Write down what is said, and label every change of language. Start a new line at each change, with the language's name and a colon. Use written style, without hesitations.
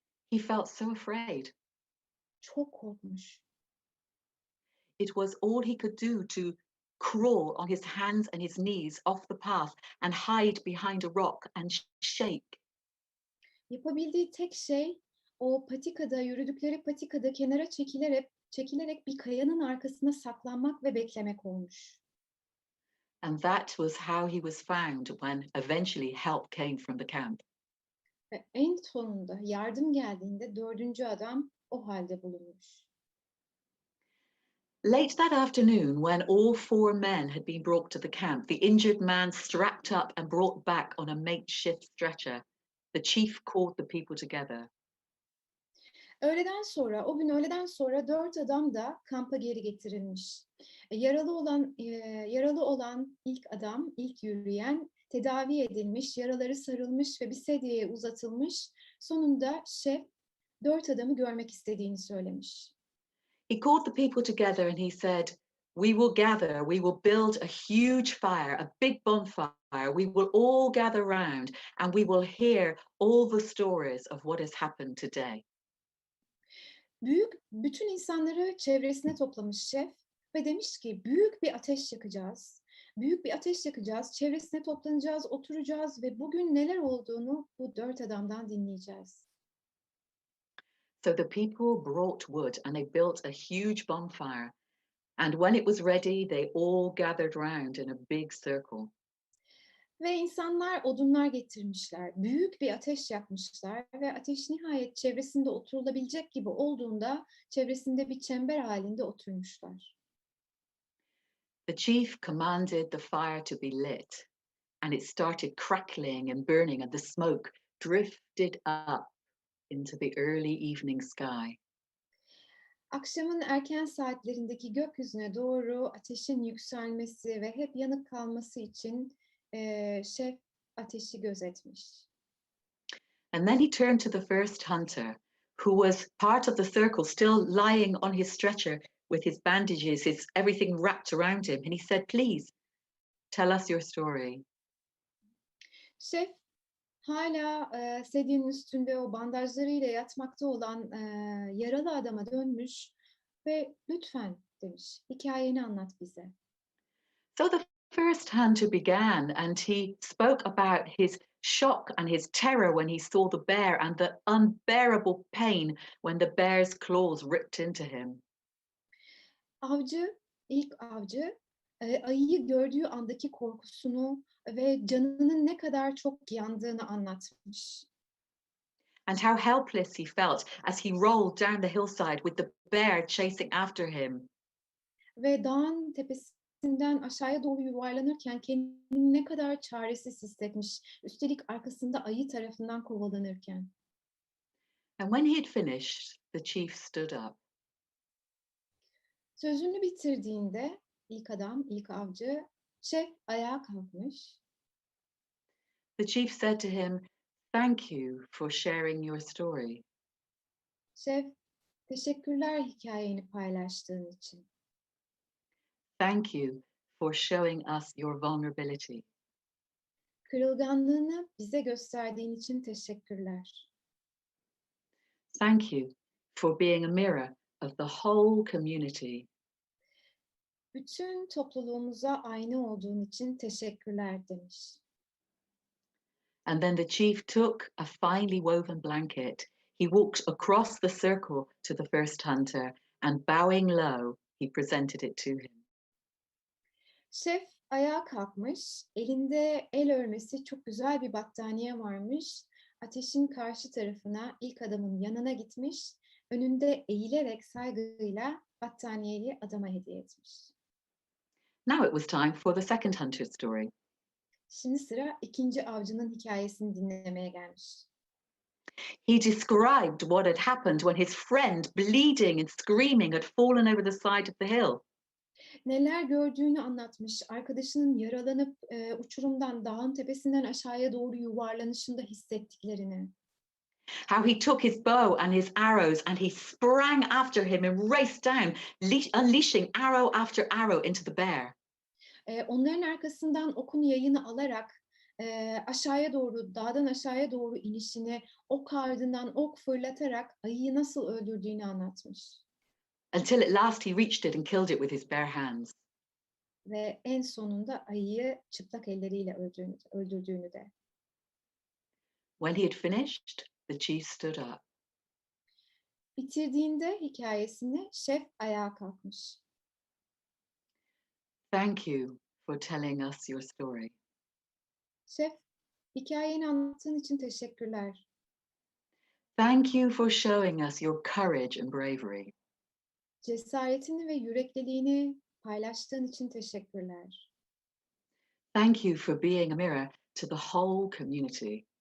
English: He felt so afraid.
Turkish: Çok korkmuş.
English: It was all he could do to crawl on his hands and his knees off the path and hide behind a rock and shake.
Turkish: Yapabildiği tek şey yürüdükleri patikada kenara çekilerek bir kayanın arkasına saklanmak ve beklemek olmuş.
English: And that was how he was found when eventually help came from the camp.
Turkish: Ve en sonunda yardım geldiğinde dördüncü adam o halde bulunmuş.
English: Late that afternoon, when all four men had been brought to the camp, the injured man strapped up and brought back on a makeshift stretcher, the chief called the people together.
Turkish: O gün öğleden sonra dört adam da kampa geri getirilmiş. Yaralı olan ilk yürüyen, tedavi edilmiş, yaraları sarılmış ve bir sedyeye uzatılmış. Sonunda şef dört adamı görmek istediğini söylemiş.
English: He called the people together and he said, "We will gather, we will build a huge fire, a big bonfire. We will all gather round and we will hear all the stories of what has happened today."
Turkish: Bütün insanları çevresine toplamış şef ve demiş ki büyük bir ateş yakacağız. Büyük bir ateş yakacağız, çevresine toplanacağız, oturacağız ve bugün neler olduğunu bu dört adamdan dinleyeceğiz.
English: So the people brought wood and they built a huge bonfire. And when it was ready, they all gathered round in a big circle.
Turkish: Ve insanlar odunlar getirmişler, büyük bir ateş yakmışlar ve ateş nihayet çevresinde oturulabilecek gibi olduğunda çevresinde bir çember halinde oturmuşlar.
English: The chief commanded the fire to be lit, and it started crackling and burning, and the smoke drifted up into the early evening sky.
Turkish: Akşamın erken saatlerindeki gökyüzüne doğru ateşin yükselmesi ve hep yanık kalması için şef ateşi gözetmiş.
English: And then he turned to the first hunter, who was part of the circle, still lying on his stretcher with his bandages, his everything wrapped around him. And he said, "Please, tell us your story."
Turkish: Şef hala sedyenin üstünde o bandajlarıyla yatmakta olan yaralı adama dönmüş ve lütfen demiş, hikayeni anlat bize.
English: So the first hunter began, and he spoke about his shock and his terror when he saw the bear and the unbearable pain when the bear's claws ripped into him.
Turkish: İlk avcı ayıyı gördüğü andaki korkusunu ve canının ne kadar çok yandığını anlatmış.
English: And how helpless he felt as he rolled down the hillside with the bear chasing after him.
Turkish: Ve dağın tepesinden aşağıya doğru yuvarlanırken kendini ne kadar çaresiz hissetmiş. Üstelik arkasında ayı tarafından kovalanırken.
English: And when he had finished, the chief stood up.
Turkish: Sözünü bitirdiğinde ilk avcı, şef ayağa kalkmış.
English: The chief said to him, "Thank you for sharing your story."
Turkish: Şef, teşekkürler hikayeni paylaştığın için.
English: Thank you for showing us your vulnerability.
Turkish: Kırılganlığını bize gösterdiğin için teşekkürler.
English: Thank you for being a mirror of the whole community.
Turkish: Bütün topluluğumuza ayna olduğun için teşekkürler demiş.
English: And then the chief took a finely woven blanket. he walked across the circle to the first hunter and bowing low, he presented it to him.
Turkish: Şef ayağa kalkmış, elinde el örmesi çok güzel bir battaniye varmış. Ateşin karşı tarafına, ilk adamın yanına gitmiş, önünde eğilerek saygıyla battaniyeyi adama hediye etmiş.
English: Now it was time for the second hunter's story.
Turkish: Şimdi sıra ikinci avcının hikayesini dinlemeye gelmiş.
English: He described what had happened when his friend, bleeding and screaming, had fallen over the side of the hill.
Turkish: Neler gördüğünü anlatmış, arkadaşının yaralanıp uçurumdan, dağın tepesinden aşağıya doğru yuvarlanışında hissettiklerini.
English: How he took his bow and his arrows and he sprang after him and raced down, unleashing arrow after arrow into the bear.
Turkish: Onların arkasından okun yayını alarak aşağıya doğru, dağdan aşağıya doğru inişini, ok ardından ok fırlatarak ayıyı nasıl öldürdüğünü anlatmış.
English: Until at last he reached it and killed it with his bare hands.
Turkish: Ve en sonunda ayıyı çıplak elleriyle öldürdüğünü de.
English: When he had finished, the chief stood up.
Turkish: Bitirdiğinde hikayesini şef ayağa kalkmış.
English: Thank you for telling us your story.
Turkish: Şef, hikayeni anlattığın için teşekkürler.
English: Thank you for showing us your courage and bravery.
Turkish: Cesaretini ve yürekliliğini paylaştığın için teşekkürler.
English: Thank you for being a mirror to the whole community.